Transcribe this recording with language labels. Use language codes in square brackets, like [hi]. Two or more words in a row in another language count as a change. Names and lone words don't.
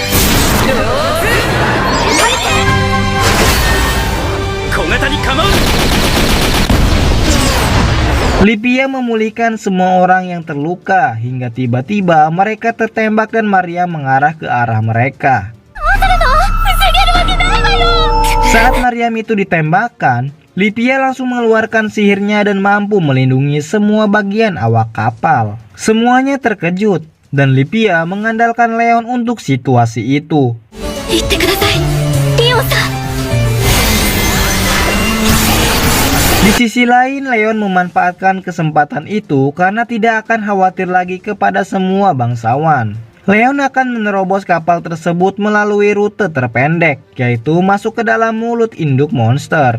[id] Lipia memulihkan semua orang yang terluka hingga tiba-tiba mereka tertembak dan Maria mengarah ke arah mereka. Saat Mariam itu ditembakkan, Lipia langsung mengeluarkan sihirnya dan mampu melindungi semua bagian awak kapal. Semuanya terkejut dan Lipia mengandalkan Leon untuk situasi itu. [ja] 言ってくださいリオンさん。 [id] Di sisi lain, Leon memanfaatkan kesempatan itu karena tidak akan khawatir lagi kepada semua bangsawan. Leon akan menerobos kapal tersebut melalui rute terpendek, yaitu masuk ke dalam mulut induk monster.